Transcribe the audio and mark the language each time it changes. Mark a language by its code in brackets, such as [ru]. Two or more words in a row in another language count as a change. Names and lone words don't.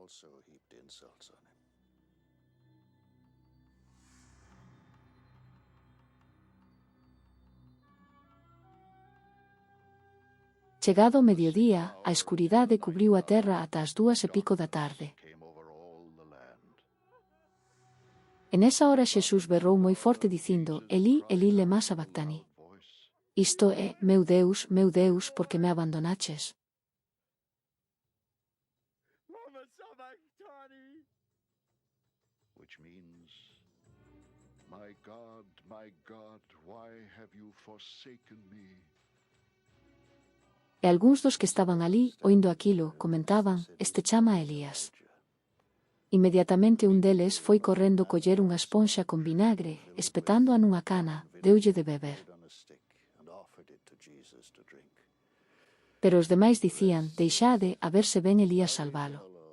[gl] Chegado o mediodía, a escuridade cubriu a terra ata as 2:15 da tarde. En esa hora Xesús berrou moi forte dicindo, [arc] Elí, Elí lema sabactani. [gl] Isto é, meu Deus, por que me abandonaches? [en] Which means, my God, why have you forsaken me? [gl] E algúns dos que estaban alí, oindo aquilo, comentaban, este chama a Elías. Inmediatamente un deles foi correndo coller unha esponxa con vinagre, espetándoa nunha cana, deulle de beber. Pero os demais dicían, deixade, a ver se ven Elías salvalo.